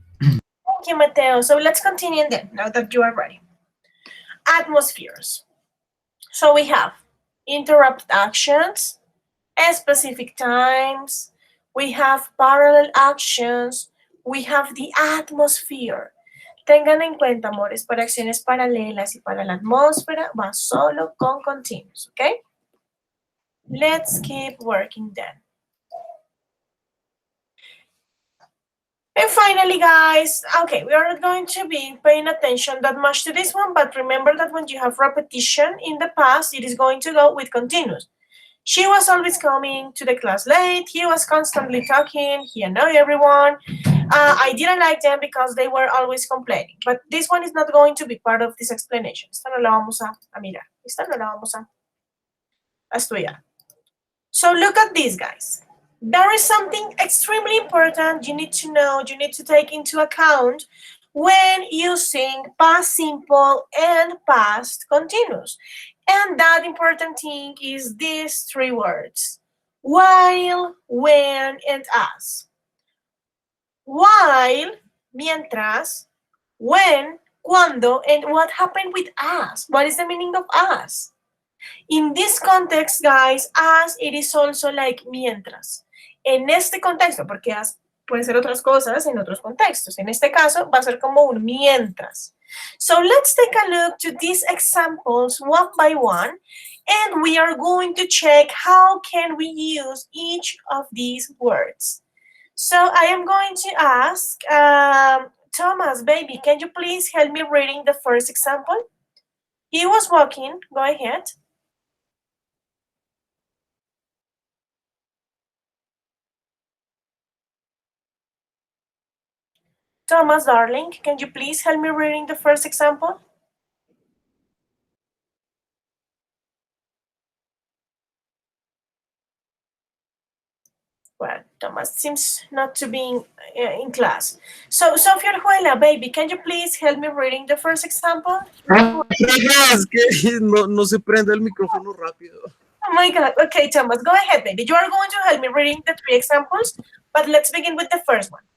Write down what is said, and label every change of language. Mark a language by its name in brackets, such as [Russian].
[English] Thank you, Mateo. So let's continue then, now that you are ready. Atmospheres. So we have interrupt actions, specific times, we have parallel actions, we have the atmosphere. [Spanish] Tengan en cuenta, amores, para acciones paralelas y para la atmósfera va solo con continuous, ¿ok? [English] Let's keep working then. And finally, guys, okay, we are not going to be paying attention that much to this one, but remember that when you have repetition in the past, it is going to go with continuous. She was always coming to the class late. He was constantly talking. He annoyed everyone. I didn't like them because they were always complaining. But this one is not going to be part of this explanation. [Spanish] Esta no la vamos a mirar. Esta no la vamos a estudiar. [English] So look at this, guys. There is something extremely important you need to know, you need to take into account when using past simple and past continuous. And that important thing is these three words: while, when, and as. While, mientras, when, cuando, and what happened with as? What is the meaning of as? In this context, guys, as it is also like mientras. [Spanish] En este contexto, porque as puede ser otras cosas en otros contextos. En este caso, va a ser como un mientras. [English] So let's take a look to these examples one by one, and we are going to check how can we use each of these words. So I am going to ask, Thomas, baby, can you please help me reading the first example? He was walking, go ahead. Thomas, darling, can you please help me reading the first example? Well, Thomas seems not to be in class. So, Sofia Orjuela, baby, can you please help me reading the first example? [Spanish] Es que no se prende el micrófono rápido. [English] Oh my God. Okay, Thomas, go ahead, baby. You are going to help me reading the three examples, but let's begin with the first one.